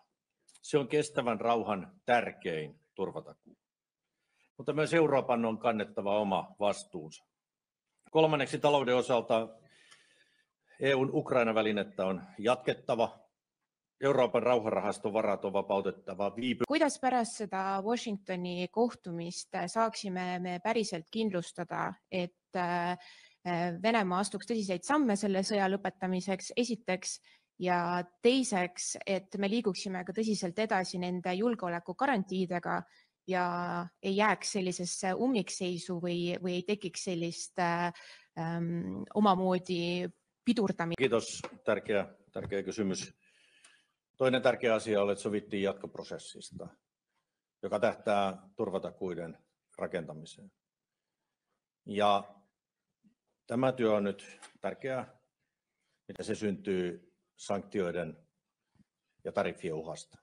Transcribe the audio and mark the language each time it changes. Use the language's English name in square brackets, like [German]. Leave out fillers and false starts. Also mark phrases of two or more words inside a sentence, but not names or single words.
[Finnish] Se on kestävän rauhan tärkein turvatakuu. Mutta myös Euroopan on kannettava oma vastuunsa. Kolmanneksi talouden osalta EUn Ukraina-välinettä on jatkettava. Euroopan rauhanrahaston varat on vapautettava [Estonian] Kuidas pärast seda Washingtoni kohtumist saaksime me päriselt kindlustada, et Venemaa astuks tõsiseid samme selle sõja lõpetamiseks esiteks ja teiseks, et me liiguksime ka tõsiselt edasi nende julgeolekugarantiidega ja ei jääks sellisesse ummikseisu või ei tekiks sellist omamoodi pidurdamista. [Finnish] Kiitos, tärkeä kysymys. Toinen tärkeä asia oli, että sovittiin jatkoprosessista, joka tähtää turvatakuiden rakentamiseen. Ja tämä työ on nyt tärkeää, mitä se syntyy sanktioiden ja tariffien uhasta.